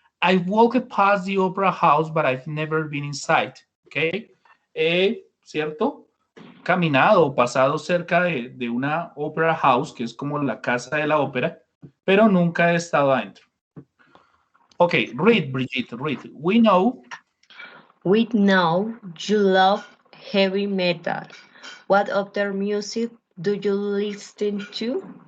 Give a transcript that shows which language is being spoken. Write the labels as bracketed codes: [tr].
[en] I've walked past the opera house, but I've never been inside, ¿ok? [es] ¿Cierto? Caminado o pasado cerca de una opera house, que es como la casa de la ópera, pero nunca he estado adentro. [en] Okay, read, Brigitte, read. We know you love heavy metal. What other music do you listen to?